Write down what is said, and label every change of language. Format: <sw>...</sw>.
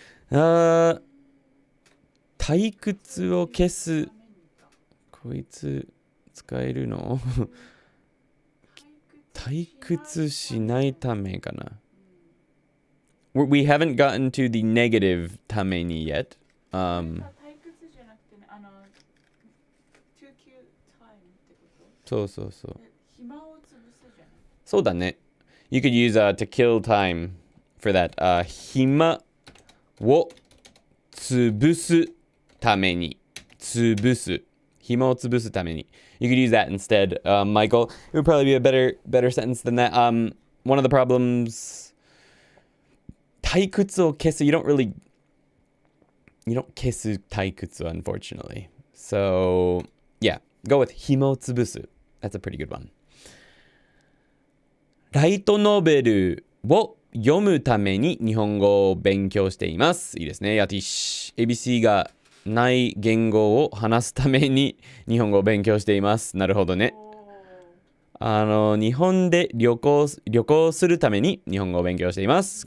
<ja>退屈を消す。こいつ使えるの退屈しないためかな。</ja> <en>We haven't gotten to the negative ために yet.</en> <ja>退屈じゃなくてね、</ja> <en>to kill time</en> <ja>ってこと？そう。暇を潰すじゃない？そうだね。</ja> <en>You could use to kill time for that.</en> <ja>暇を潰すために。潰す。暇を潰すために。</ja> <en>You could use that instead, Michael. It would probably be a better sentence than that. One of the problems,</en> <ja>退屈を消す.</ja> <en>You don't</en> <ja>消す退屈,</ja> <en>unfortunately. So, yeah, go with</en> <ja>暇を潰す.</ja> <en>That's a pretty good one.</en> <ja>ライトノベルを読むために日本語を勉強しています。いいですね。ヤティッシュ。 ABC がない言語を話すために日本語を勉強しています。なるほどね。日本で旅行するために日本語を勉強しています。</ja>